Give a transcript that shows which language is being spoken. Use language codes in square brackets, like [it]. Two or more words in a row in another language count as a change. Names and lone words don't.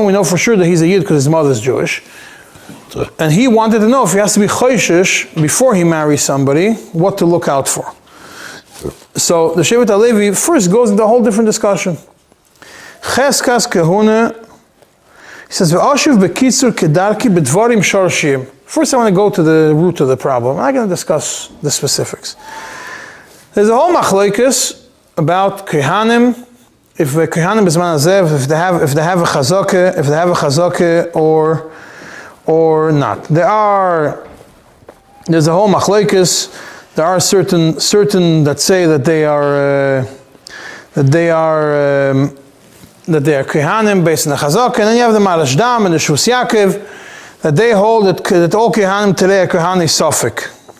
[en] We know for sure that he's a Yid because his mother is Jewish. And he wanted to know if he has to be choishish before he marries somebody, what to look out for. So the Shevet HaLevi first goes into a whole different discussion. [he] חזקת כהונה, [en] he says, [he] ואשיב בקיצור כדרכי בדברים שורשים. [en] First I want to go to the root of the problem. I'm not going to discuss the specifics. There's a whole machlokes about Kehanim, if the [he] כהנים בזמן הזה, [en] if they have a chazakah, or not. There's a whole machlokes. There are certain that say that they are Kehanim based on the Chazakah, and then you have the Marashdam and the Shus Yaakov that they hold that all Kehanim today are [he] כהנים ספק.